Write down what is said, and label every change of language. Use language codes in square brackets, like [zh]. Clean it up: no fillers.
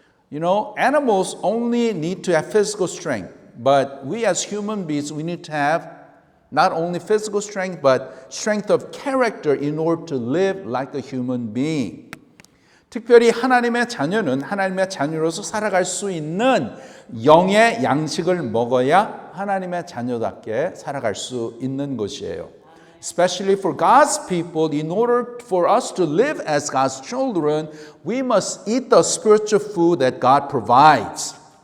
[en] You know, animals only need to have physical strength, but we as human beings, we need to have not only physical strength, but strength of character in order to live like a human being. [ko] 특별히 하나님의 자녀는 하나님의 자녀로서 살아갈 수 있는 영의 양식을 먹어야 하나님의 자녀답게 살아갈 수 있는 것이에요. [en] Especially for God's people, in order for us to live as God's children, we must eat the spiritual food that God provides.